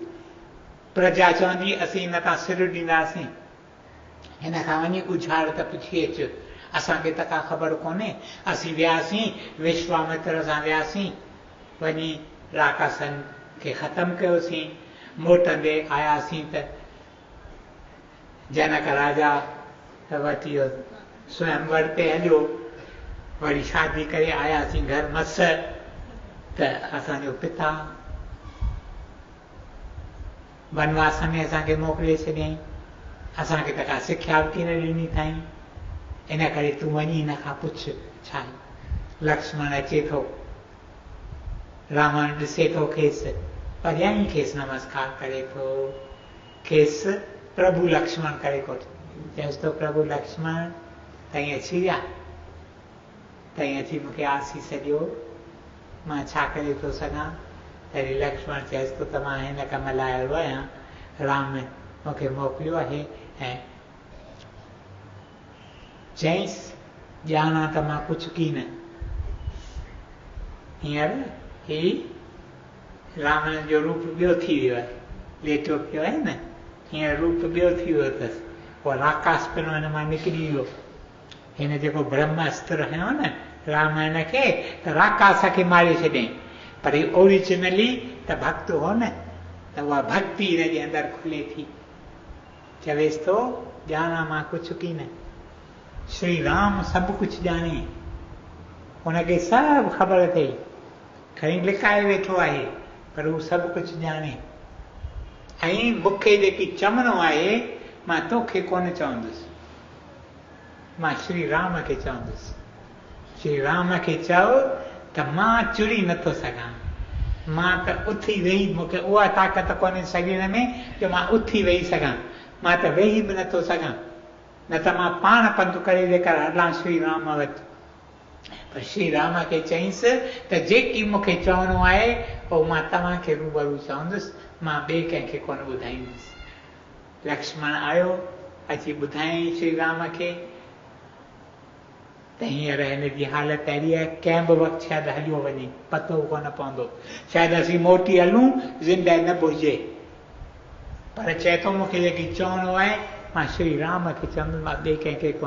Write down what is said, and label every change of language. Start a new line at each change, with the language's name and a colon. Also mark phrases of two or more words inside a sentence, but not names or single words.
Sindhi: प्रजा चवंदी असीं हिन तां सिर ॾींदासीं, हिन खां वञी ॻुझाड़ त पुछी अचु, असांखे त का ख़बर कोन्हे। असीं वियासीं विश्वामित्र सां वियासीं, वञी राकासन खे ख़तमु कयोसीं, मोटंदे आयासीं त जनक राजा वटि इहो स्वयंवर ते हलियो, वरी शादी करे आयासीं घर मस, त असांजो पिता वनवास में असांखे मोकिले छॾियईं, असांखे त का सिख्या बि न ॾिनी अथई, इन करे तूं वञी हिन खां पुछ छा आहे। लक्ष्मण अचे थो, रावण ॾिसे थो खेसि, परियां खेसि नमस्कार करे थो, खेसि प्रभु लक्ष्मण करे कोठो, चएसि थो प्रभु लक्ष्मण तई अची विया, तई अची मूंखे आसीस ॾियो, मां छा करे थो सघां। तॾहिं लक्ष्मण चएसि थो त मां हिन कम लाइ आयो आहियां, राम मूंखे मोकिलियो आहे। ऐं चईसि ॼाणा त मां कुझु की न। हींअर ही रावण जो रूप ॿियो थी वियो आहे, लेटियो पियो आहे न, हींअर रूप ॿियो थी वियो अथसि, उहो राकास पिणु हिन मां निकिरी वियो। हिन जेको ब्रह्म अस्त्र हयो न रामायण खे, त राकास खे मारे छॾियईं, पर ओरिजिनली त भक्त हो न, त उहा भक्ति हिन जे अंदरि खुले थी। चवेसि थो ॼाणा मां कुझु की न। श्री राम सभु कुझु ॼाणे, हुनखे सभु ख़बर अथई, खणी लिकाए वेठो आहे, पर हू सभु कुझु ॼाणे। ऐं मूंखे जेकी चवणो आहे मां तोखे कोन चवंदुसि, मां श्री राम खे चवंदुसि। श्री राम खे चओ त मां चुरी नथो सघां, मां त उथी वेही, मूंखे उहा ताक़त कोन्हे शरीर में जो मां उथी वेही सघां, मां त वेही बि नथो सघां, न त मां पाण पंधु करे जेकर हलां श्री राम वटि। पर श्री राम खे चईंसि त जेकी मूंखे चवणो आहे उहो मां तव्हांखे रूबरू चवंदुसि, मां ॿिए कंहिंखे कोन ॿुधाईंदुसि। लक्ष्मण आयो, अची ॿुधायईं श्री राम खे त हींअर हिन जी हालत अहिड़ी आहे, कंहिं बि वक़्तु शायदि हलियो वञे, पतो कोन पवंदो, शायदि असीं मोटी हलूं ज़िंदह न भुलिजे, पर चए थो मूंखे जेकी चवणो आहे मां श्री राम खे चवंदुसि, मां ॿिए कंहिंखे कोन।